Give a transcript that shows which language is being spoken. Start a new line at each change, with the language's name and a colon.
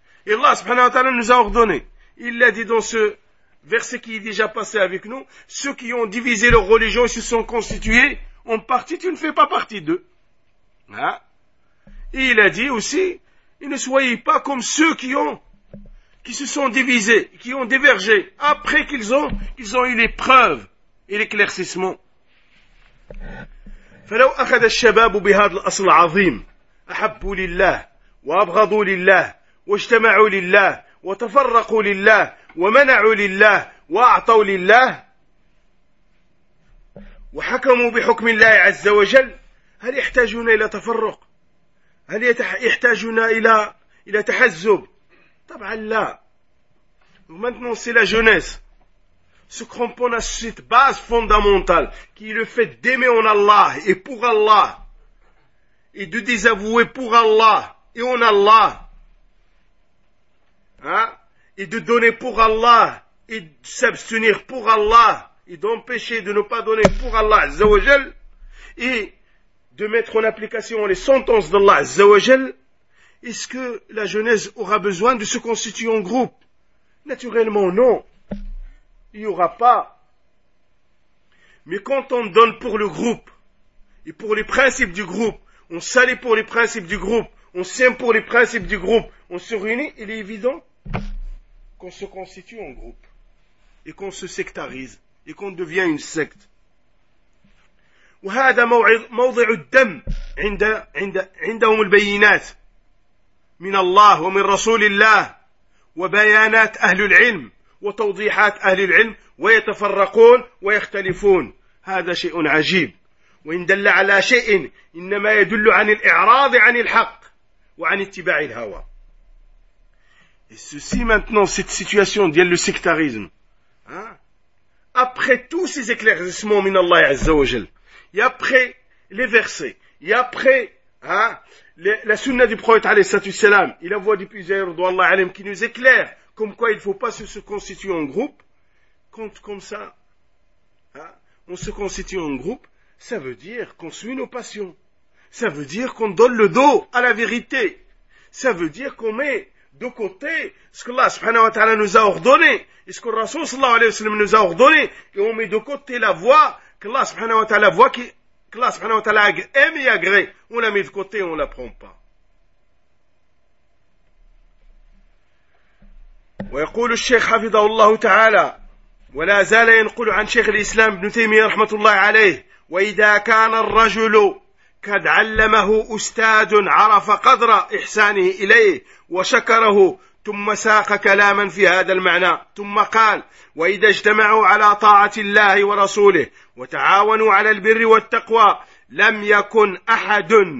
French: Et Allah subhanahu wa ta'ala nous a ordonné. Il l'a dit dans ce verset qui est déjà passé avec nous, ceux qui ont divisé leur religion et se sont constitués en partie, tu ne fais pas partie d'eux. Hein? Et il a dit aussi, et ne soyez pas comme ceux qui se sont divisés, qui ont divergé, après qu'ils ont eu les preuves et l'éclaircissement.
Arabic: فلو أخذ الشباب بهذا الأصل العظيم أحبوا لله وأبغضوا لله واجتمعوا لله وتفرقوا لله ومنعوا لله وأعطوا لله وحكموا بحكم الله عز وجل هل يحتاجون إلى تفرق؟ هل يحتاجون إلى تحزب؟ طبعا لا.
French: Maintenant c'est la jeunesse. Ce qu'on pense à cette base fondamentale, qui est le fait d'aimer en Allah et pour Allah, et de désavouer pour Allah et en Allah, hein? Et de donner pour Allah et de s'abstenir pour Allah et d'empêcher de ne pas donner pour Allah Azza wa Jal et de mettre en application les sentences d'Allah Azza wa Jal, est-ce que la jeunesse aura besoin de se constituer en groupe? Naturellement, non. Il n'y aura pas. Mais quand on donne pour le groupe, et pour les principes du groupe, on s'allie pour les principes du groupe, on s'aime pour les principes du groupe, on se réunit, il est évident qu'on se constitue en groupe, et qu'on se sectarise, et qu'on devient une secte.
Arabic: وهذا موضع الدم عند عند عندهم البينات من الله ومن رسول الله وبيانات أهل العلم وتوضيحات أهل العلم ويتفرقون ويختلفون هذا شيء عجيب وإن دل على شيء إنما يدل عن الإعراض عن الحق وعن اتباع الهوى.
French: Et ceci maintenant cette situation dit le sectarisme. Après tous ces éclaircissements
Arabic: من الله عز وجل
French: et après les versets, et après la sunna du prophète alayhi salatu wassalam, et la voix du plusieurs d'Allah alayhi qui nous éclaire comme quoi il ne faut pas se constituer en groupe, quand comme ça, on se constitue en groupe, ça veut dire qu'on suit nos passions. Ça veut dire qu'on donne le dos à la vérité. Ça veut dire qu'on met de côté ce que Allah subhanahu wa ta'ala nous a ordonné, et ce que Rasul sallallahu alayhi wa sallam nous a ordonné, et on met de côté la voix qu'Allah subhanahu wa ta'ala voit qu'Allah subhanahu wa ta'ala aime et agrée, on la met de côté et on ne la prend pas.
Arabic: ويقول الشيخ حفظه الله تعالى ولا زال ينقل عن شيخ الإسلام ابن تيمية رحمة الله عليه وإذا كان الرجل قد علمه أستاذ عرف قدر إحسانه إليه وشكره ثم ساق كلاما في هذا المعنى ثم قال وإذا اجتمعوا على طاعة الله ورسوله وتعاونوا على البر والتقوى لم يكن أحد